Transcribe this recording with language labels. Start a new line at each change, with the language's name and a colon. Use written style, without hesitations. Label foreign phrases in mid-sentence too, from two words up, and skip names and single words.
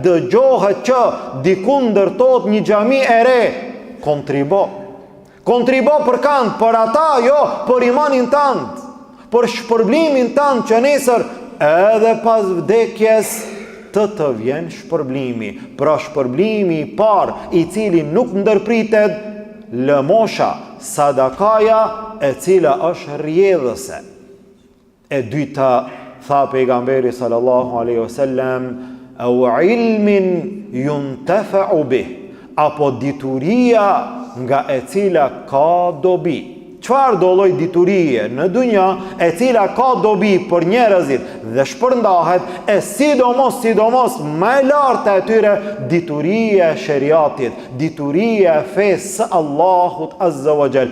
Albanian: Dëgjohet që diku ndërtohet një xhami e re, kontribo për kanë, për ata, jo, për imanin tënd, për shpërblimin tënd që nesër edhe pas vdekjes të vjen shpërblimi. Pra shpërblimi i parë, i cili nuk ndërpritet, lëmosha, sadakaja, e cila është rrjedhëse. E dyta, tha pejgamberi
Arabic: صلى الله عليه وسلم, أو علم ينتفع به,
Albanian: apo dituria nga e cila ka dobi. Çfarë do lloj diturie në dunja e cila ka dobi për njerëzit dhe shpërndahet, e sidomos më e lartë e tyre, dituria e sheriatit, dituria e fesë së Allahut
Arabic: عز وجل.